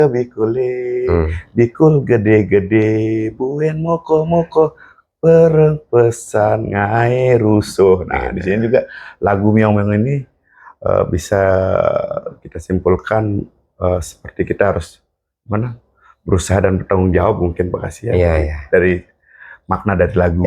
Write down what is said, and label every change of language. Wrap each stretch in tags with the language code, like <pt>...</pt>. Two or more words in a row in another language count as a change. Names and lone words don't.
<ban>Bikule, Hmm. bikul gede-gede, buen moko-moko, pesan ngai rusuh.</ban> <id>Nah, di sini juga lagu Meong-meong ini bisa kita simpulkan seperti kita harus berusaha dan bertanggung jawab mungkin Pak Kasih ya, Iya. dari makna dari lagu.</id>